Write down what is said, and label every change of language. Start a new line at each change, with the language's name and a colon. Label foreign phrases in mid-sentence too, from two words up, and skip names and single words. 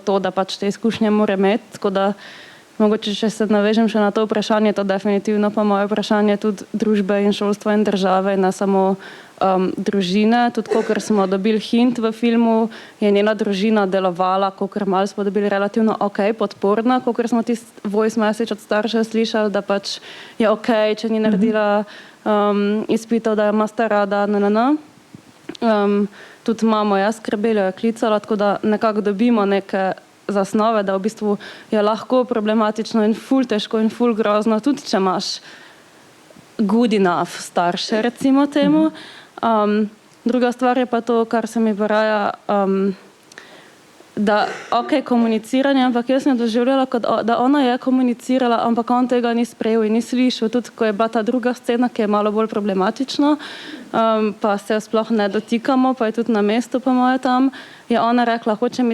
Slovenian: to, da pač te izkušnje mora imeti, tako da mogoče, če se navežem še na to vprašanje, to definitivno pa moje vprašanje tudi družbe in šolstva in države, ne samo družine, tudi kakor smo dobili hint v filmu, je njena družina delovala, kakor malo smo dobili relativno podporna, kakor smo tisti
English: voice message
Slovenian: od staršev slišali, da pač je če ni naredila izpitov, da je masta rada, tudi mamo jaz skrbela, jo je klicala, tako da nekako dobimo neke zasnove, da v bistvu je lahko problematično in ful težko in ful grozno, tudi če imaš
English: good enough
Slovenian: starše, recimo temu. Druga stvar je pa to, kar se mi poraja, da komuniciranje, ampak jaz sem doživljala, da ona je komunicirala, ampak on tega ni sprejel in ni slišal, tudi ko je bila ta druga scena, ki je malo bolj problematična, pa se jo sploh ne dotikamo, pa je tudi na mestu po moje tam, je ona rekla, hočem